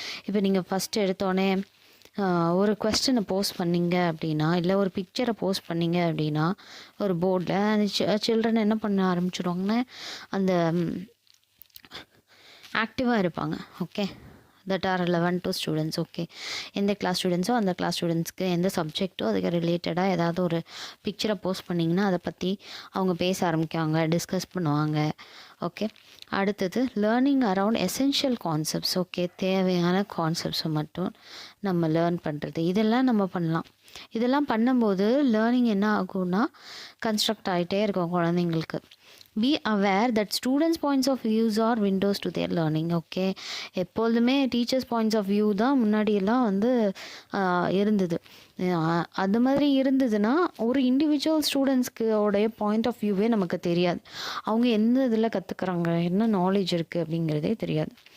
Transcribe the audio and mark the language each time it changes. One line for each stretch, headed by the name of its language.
Tamil: இப்போ நீங்கள் ஃபஸ்ட்டு எடுத்தோடனே ஒரு கொஸ்டினை போஸ்ட் பண்ணிங்க அப்படின்னா, இல்லை ஒரு பிக்சரை போஸ்ட் பண்ணிங்க அப்படின்னா ஒரு போர்டில் அந்த சில்ட்ரன் என்ன பண்ண ஆரம்பிச்சிடுவாங்கன்னா அந்த ஆக்டிவாக இருப்பாங்க.
English: Okay, that are relevant to students.
Tamil: Okay, எந்த கிளாஸ் ஸ்டூடெண்ட்ஸோ அந்த கிளாஸ் ஸ்டூடெண்ட்ஸ்க்கு எந்த சப்ஜெக்ட்டோ அதுக்கு ரிலேட்டடாக ஏதாவது ஒரு பிக்சரை போஸ்ட் பண்ணிங்கன்னா அதை பற்றி அவங்க பேச ஆரம்பிக்காங்க, டிஸ்கஸ் பண்ணுவாங்க.
English: Okay, அடுத்தது learning around essential concepts.
Tamil: Okay, தேவையான கான்செப்ட்ஸை மட்டும் நம்ம லேர்ன் பண்ணுறது, இதெல்லாம் நம்ம பண்ணலாம். இதெல்லாம் பண்ணும்போது லேர்னிங் என்ன ஆகும்னா கன்ஸ்ட்ரக்ட் ஆகிட்டே இருக்கும் குழந்தைங்களுக்கு.
English: Be aware that students' points of views are windows to their learning.
Tamil: Okay, எப்பொழுதுமே டீச்சர்ஸ் பாயிண்ட்ஸ் ஆஃப் வியூ தான் முன்னாடியெல்லாம் வந்து இருந்தது. அது மாதிரி இருந்ததுன்னா ஒரு இண்டிவிஜுவல் ஸ்டூடெண்ட்ஸ்க்கு உடைய பாயிண்ட் ஆஃப் வியூவே நமக்கு தெரியாது. அவங்க எந்த இதில் கற்றுக்குறாங்க, என்ன நாலேஜ் இருக்குது அப்படிங்கிறதே தெரியாது.